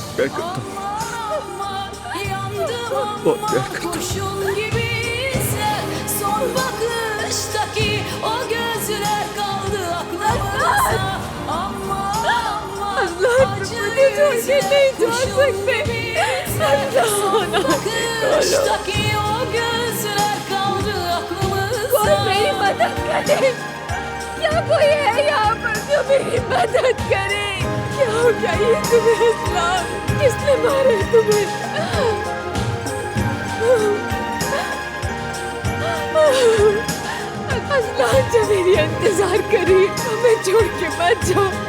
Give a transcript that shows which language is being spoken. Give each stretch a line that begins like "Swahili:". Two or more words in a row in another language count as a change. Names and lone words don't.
Turkish: aman yandım aman kurşun gibi izler son bakıştaki o gözler kaldı aklımızda aman aman acı yüzler kurşun gibi izler son bakıştaki o gözler kaldı aklımızda
Hindi: कोई मेरी मदद करे, क्या कोई है यहाँ पर जो मेरी मदद करे? क्या हो गया ये तुम्हें असलान? किसने मारा तुम्हें? असलान जो मेरी इंतजार करी, हमें छोड़ के मत जाओ।